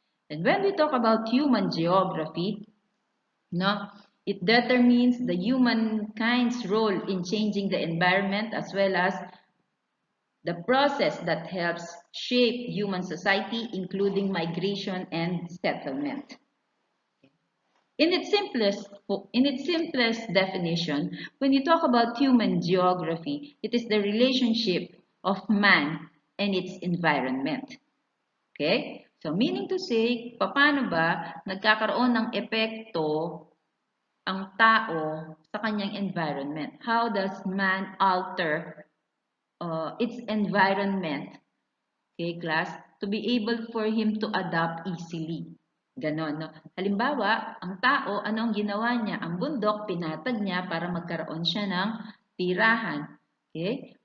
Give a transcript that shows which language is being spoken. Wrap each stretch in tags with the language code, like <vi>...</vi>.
<en>And when we talk about human geography, no, it determines the humankind's role in changing the environment as well as the process that helps shape human society, including migration and settlement. In its simplest definition, when you talk about human geography, it is the relationship of man and its environment. Okay? So, meaning to say,</en> <tl>paano ba nagkakaroon ng epekto ang tao sa kanyang environment?</tl> <en>How does man alter its environment, okay, class, to be able for him to adapt easily.</en> <tl>Ganon, no? Halimbawa, ang tao, anong ginawa niya? Ang bundok, pinatag niya para magkaroon siya ng tirahan. Okay?</tl>